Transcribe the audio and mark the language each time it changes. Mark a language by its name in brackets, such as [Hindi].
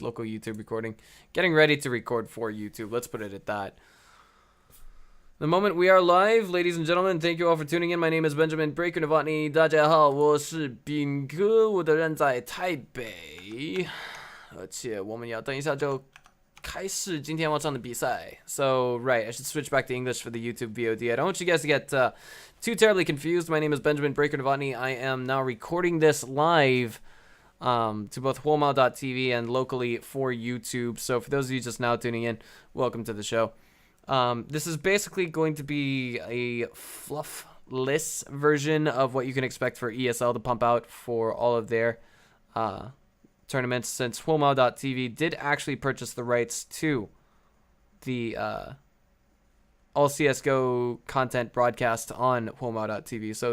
[English] Local YouTube recording. Getting ready to record for YouTube. Let's put it at that. The moment we are live, ladies and gentlemen, thank you all for tuning in. My name is Benjamin Breaker Novotny. [Chinese] 大家好，我是炳哥，我的人在台北，而且我们要等一下就开始今天晚上的比赛. [English] So, right, I should switch back to English for the YouTube VOD. I don't want you guys to get too terribly confused. My name is Benjamin Breaker Novotny. I am now recording this live to both Huomao.tv and locally for YouTube. So for those of you just now tuning in, welcome to the show. This is basically going to be a fluffless version of what you can expect for ESL to pump out for all of their tournaments, since Huomao.tv did actually purchase the rights to the all CSGO content broadcast on Huomao.tv.